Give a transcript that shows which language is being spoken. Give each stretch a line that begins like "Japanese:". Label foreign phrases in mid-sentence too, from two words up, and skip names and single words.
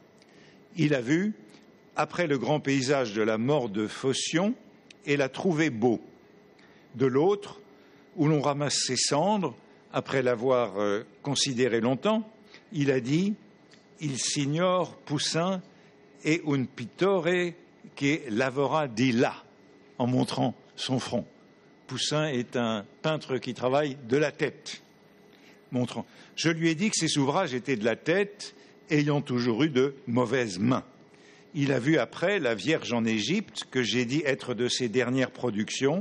French: Il a vu, après le grand paysage de la mort de Phocion, et l'a trouvé beau. De l'autre, où l'on ramasse ses cendres, après l'avoir considéré longtemps, il a dit «
Italian: Il signor Poussin è un pittore che lavora di là
French: », en montrant son front. Poussin est un peintre qui travaille de la tête. Montrant. Je lui ai dit que ses ouvrages étaient de la tête, ayant toujours eu de mauvaises mains. Il a vu après la Vierge en Égypte, que j'ai dit être de ses dernières productions.